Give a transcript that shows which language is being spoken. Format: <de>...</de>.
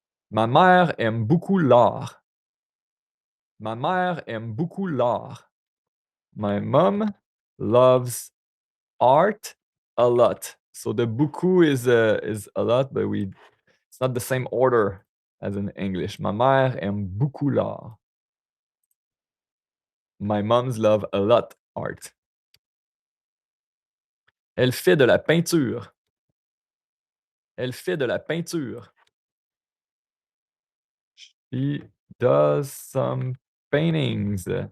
<fr>Ma mère aime beaucoup l'art. Ma mère aime beaucoup l'art.</fr> <en>My mom loves art a lot. So the beaucoup is a lot, but it's not the same order as in English.</en> <fr>Ma mère aime beaucoup l'art.</fr> <en>My moms love a lot art.</en> <fr>Elle fait de la peinture. Elle fait de la peinture.</fr> <en>She does some paintings.</en>